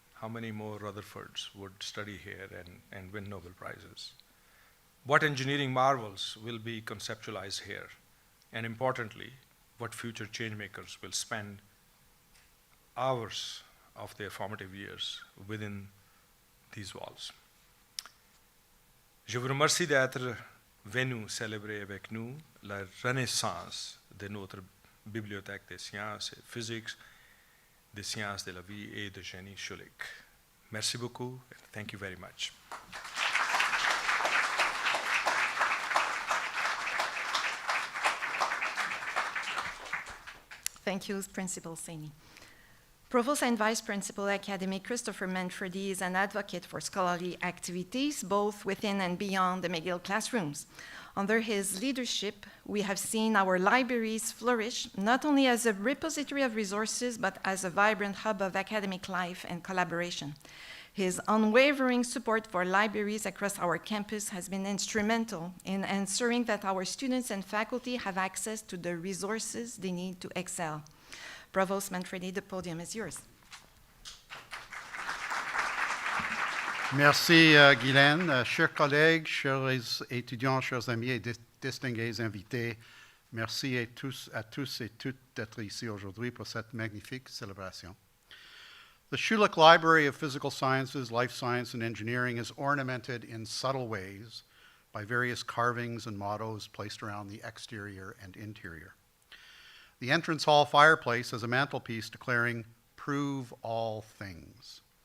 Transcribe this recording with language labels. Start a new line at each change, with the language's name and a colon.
English: How many more Rutherfords would study here and win Nobel Prizes? What engineering marvels will be conceptualized here? And importantly, what future changemakers will spend hours of their formative years within these walls?
French: Je vous remercie d'être venu célébrer avec nous la renaissance de notre bibliothèque des sciences et physiques, des sciences de la vie et de génie Schulich. Merci beaucoup,
English: and thank you very much. Thank you, Principal Saini. Provost and Vice-Principal Academic Christopher Manfredi is an advocate for scholarly activities, both within and beyond the McGill classrooms. Under his leadership, we have seen our libraries flourish, not only as a repository of resources, but as a vibrant hub of academic life and collaboration. His unwavering support for libraries across our campus has been instrumental in ensuring that our students and faculty have access to the resources they need to excel. Provost Manfredi, the podium is yours.
French: Merci, Guylaine. Chers collègues, chers étudiants, chers amis et distingués invités, merci à tous et toutes d'être ici aujourd'hui pour cette magnifique célébration.
English: The Schulich Library of Physical Sciences, Life Science, and Engineering is ornamented in subtle ways by various carvings and mottos placed around the exterior and interior. The entrance hall fireplace has a mantelpiece declaring, "Prove all things."